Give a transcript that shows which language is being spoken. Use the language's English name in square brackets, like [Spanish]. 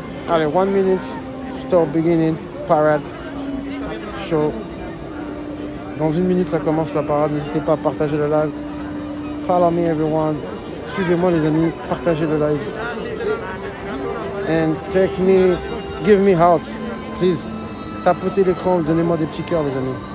[French] Allez, [English] 1 minute, start beginning, parade, show. [French] Dans 1 minute, ça commence la parade. N'hésitez pas à partager le live. [English] Follow me everyone. [French] Suivez-moi les amis, partagez le live. [English] And give me heart, please. [French] Tapotez l'écran, donnez-moi des petits cœurs les amis.